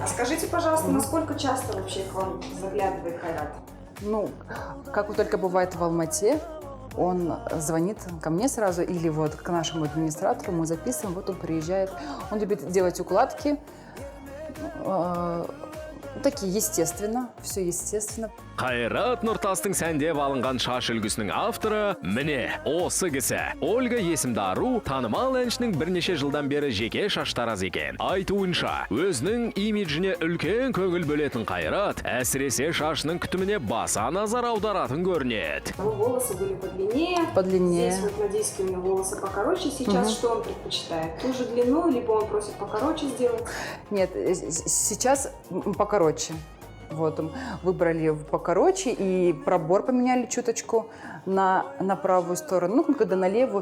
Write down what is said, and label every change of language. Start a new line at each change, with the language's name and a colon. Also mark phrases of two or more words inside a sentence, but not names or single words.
Russian: Скажите, пожалуйста, насколько часто вообще к вам заглядывает Кайрат? Ну, как только бывает в Алмате, он звонит ко мне сразу или вот к нашему администратору, мы записываем, вот он приезжает. Он любит делать укладки, такие естественно, все естественно.
Kazakh: Кайрат Нуртастың сәндеп алынған шаш үлгісінің авторы міне осы кісі. Ольга есімді ару танымал әншінің бірнеше жылдан бері жеке шаштараз екен. Айтуынша, өзінің имиджіне үлкен көңіл бөлетін Кайрат, әсіресе шашының күтіміне баса назар аударатын көрінеді.
Russian: Волосы были подлиннее. Подлиннее. Здесь вот на диске у меня волосы покороче. Сейчас что он предпочитает? Ту же длину, либо он просит покороче сделать? Нет, сейчас покороче. Вот, выбрали покороче и пробор поменяли чуточку на правую сторону, ну, когда на левую.